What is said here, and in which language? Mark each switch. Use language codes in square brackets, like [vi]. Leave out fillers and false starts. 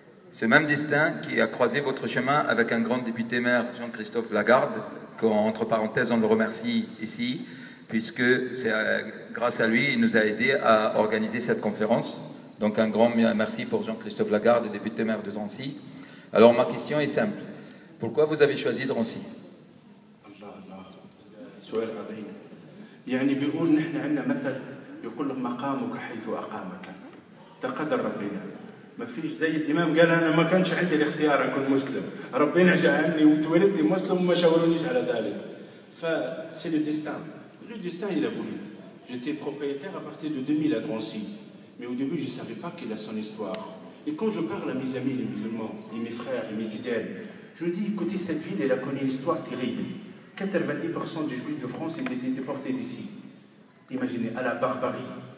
[fr] Ce même destin qui a croisé votre chemin avec un grand député-maire, Jean-Christophe Lagarde, qu'entre parenthèses on le remercie ici, puisque c'est grâce à lui, il nous a aidés à organiser cette conférence. Donc un grand merci pour Jean-Christophe Lagarde, député-maire de Drancy. Alors ma question est simple. Pourquoi vous avez choisi Drancy? [ar] سؤال عظيم. يعني بيقول نحن عندنا مثل يقول لك مقامك حيث أقامك. تقدر ربنا. ما فيش زي الإمام قال أنا ما كانش عندي الاختيار أكون مسلم. ربنا جعلني وتولدت مسلم وما شاورونيش على ذلك. [fr] فسي le destin. Le destin il a voulu. J'étais propriétaire à partir de 2000 à Drancy. Mais au début je ne savais pas qu'il a son histoire. Et quand je parle à mes amis les musulmans, et mes frères et mes fidèles, je dis écoutez cette ville elle a connu une histoire terrible. 90% des juifs de France ils étaient déportés d'ici. Imaginez, à la barbarie.